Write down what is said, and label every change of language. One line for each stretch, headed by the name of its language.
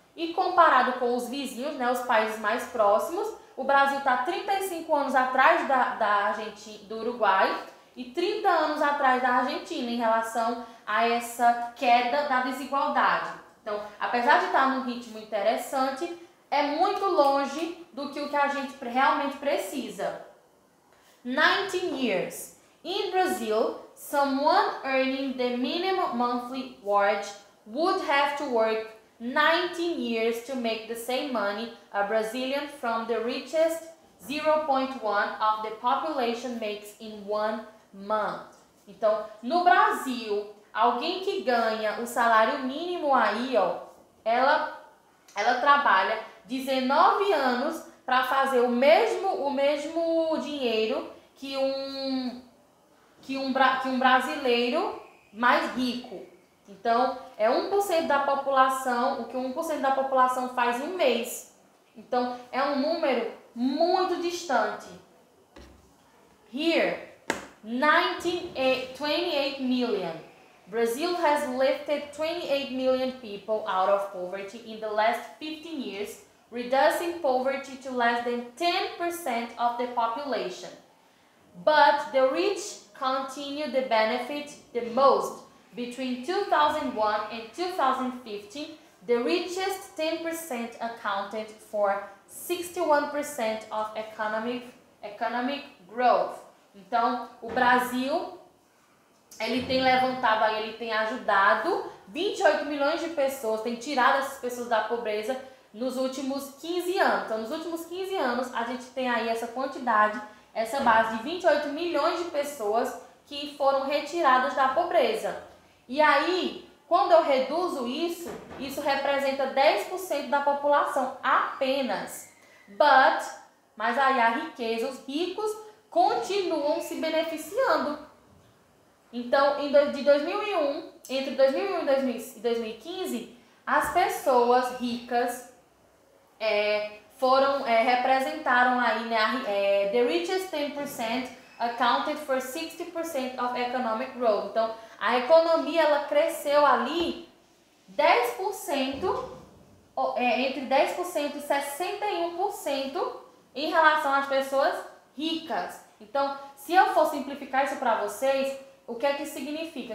Portuguese: E comparado com os vizinhos, né, os países mais próximos, o Brasil está 35 anos atrás da Argentina, do Uruguai, e 30 anos atrás da Argentina em relação a essa queda da desigualdade. Então, apesar de estar num ritmo interessante, é muito longe do que o que a gente realmente precisa.
English: 19 years. In Brazil, someone earning the minimum monthly wage would have to work 19 years to make the same money a Brazilian from the richest 0.1 of the population makes in 1 month.
Portuguese: Então, no Brasil, alguém que ganha o salário mínimo aí, ó, ela trabalha 19 anos para fazer o mesmo dinheiro que um brasileiro mais rico. Então, é 1% da população, o que 1% da população faz em um mês. Então, é um número muito distante.
English: Here, 28 million. Brazil has lifted 28 million people out of poverty in the last 15 years, reducing poverty to less than 10% of the population. But the rich continue to benefit the most. Between 2001 and 2015, the richest 10% accounted for 61% of economic growth.
Portuguese: Então, o Brasil, ele tem levantado aí, ele tem ajudado 28 milhões de pessoas, tem tirado essas pessoas da pobreza nos últimos 15 anos. Então, nos últimos 15 anos, a gente tem aí essa quantidade, essa base de 28 milhões de pessoas que foram retiradas da pobreza. E aí, quando eu reduzo isso representa 10% da população apenas. Mas aí a riqueza, os ricos continuam se beneficiando. Então, entre 2001 e 2015, as pessoas ricas representaram aí, né,
English: the richest 10% accounted for 60% of economic growth.
Portuguese: Então, a economia ela cresceu ali 10%, entre 10% e 61% em relação às pessoas ricas. Então, se eu for simplificar isso para vocês, o que é que significa?